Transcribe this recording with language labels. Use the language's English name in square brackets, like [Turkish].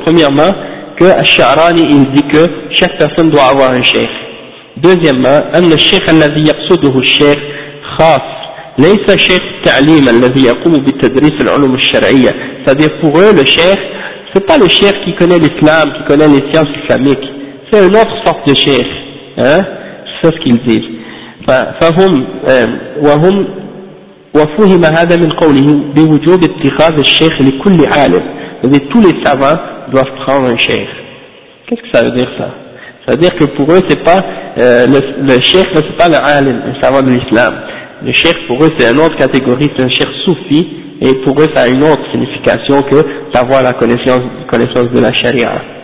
[French] Premièrement, que الشعراني il dit que chaque personne doit avoir un شيخ. Deuxièmement, [Arabic] أن الشيخ الذي يقصده الشيخ خاص ليس شيخ التعليم الذي يقوم بتدريس العلوم الشرعية. [French] C'est-à-dire pour eux, le شيخ, c'est pas le شيخ qui connaît l'islam, qui connaît les sciences islamiques. C'est une autre sorte de شيخ. ce qu'ils disent. [Arabic] فهم وهم وفهم هذا من قوله بوجوب اتخاذ الشيخ لكل عالم. [French] C'est-à-dire tous les savants doivent prendre un cheikh. Qu'est-ce que ça veut dire ça? Ça veut dire que pour eux c'est pas le cheikh, mais c'est pas le alim, le savant de l'islam. Le cheikh pour eux c'est une autre catégorie, c'est un cheikh soufi, et pour eux ça a une autre signification que d'avoir la connaissance de la charia.